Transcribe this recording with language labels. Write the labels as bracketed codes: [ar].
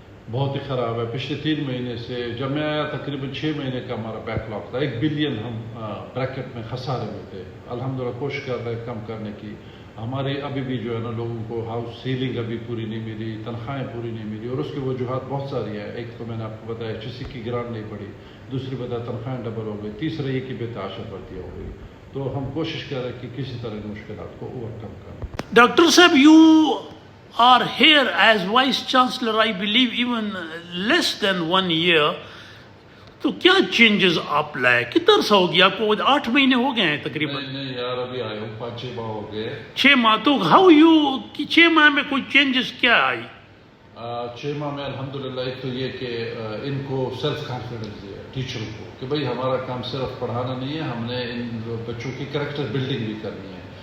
[ur] بہت ہی خراب ہے۔ پچھلے 3 مہینے سے، جب میں آیا تقریباً 6 مہینے کا ہمارا بیک لاگ تھا، 1 بلین ہم بریکٹ میں خسارے میں تھے۔ الحمدللہ کوشش کر رہے ہیں کم کرنے کی۔ ہمارے ابھی بھی جو ہے نا لوگوں کو ہاؤس سیلنگ ابھی پوری نہیں ملی، تنخواہیں پوری نہیں ملی، اور اس کی وجوہات بہت ساری ہیں۔ ایک تو میں نے آپ کو بتایا HSC کی گرانٹ نہیں پڑی، دوسری بتایا تنخواہیں ڈبل ہو گئی، تیسرا یہ کہ بتعاشر بھرتی ہو گئی۔ تو ہم کوشش کر رہے ہیں کہ کسی طرح ان مشکلات کو اوور کم کریں۔ [en] Doctor صاحب you are here as Vice Chancellor, I believe, even less than 1 year. [ur] تو کیا چینجز آپ لائے؟ کتنا عرصہ ہو گیا آپ کو؟ 8 مہینے ہو گئے ہیں تقریباً۔ نہیں یار، ابھی آئے ہوں 5-6 ماہ ہو گئے۔ 6 ماہ تو [en] how you, [ur] 6 ماہ میں کوئی چینجز کیا آئی؟ 6 ماہ میں الحمدللہ ایک تو یہ کہ ان کو سیلف کانفیڈنس دیا ٹیچروں کو کہ بھائی ہمارا کام صرف پڑھانا نہیں ہے، ہم نے ان بچوں کی کریکٹر بلڈنگ بھی کرنی ہے۔